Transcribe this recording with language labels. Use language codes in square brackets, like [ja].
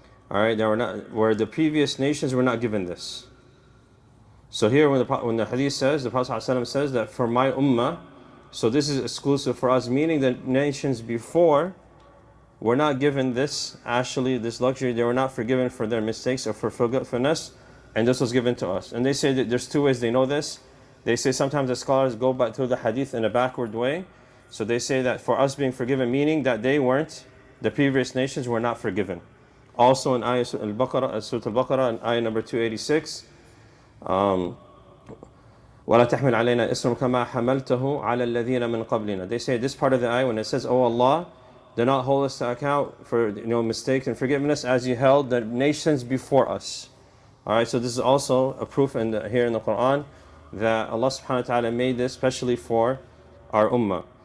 [en] All right, where the previous nations were not given this. So here, when the hadith says, the Prophet ﷺ says that for my ummah, so this is exclusive for us, meaning that nations before were not given this luxury. They were not forgiven for their mistakes or for forgetfulness, and this was given to us. And they say that there's 2 ways they know this. They say sometimes the scholars go back through the hadith in a backward way. So they say that for us being forgiven, meaning that the previous nations were not forgiven. Also in Ayah al-Baqarah, Surah Al-Baqarah, in Ayah number 286, [ar] وَلَا تَحْمِلْ عَلَيْنَا إِسْرًا كَمَا حَمَلْتَهُ عَلَى الَّذِينَ مِنْ قَبْلِنَا. [en] They say this part of the ayah, when it says, "Oh Allah, do not hold us to account for mistakes and forgiveness as you held the nations before us." All right, so this is also a proof here in the Quran that Allah subhanahu wa ta'ala made this especially for our ummah.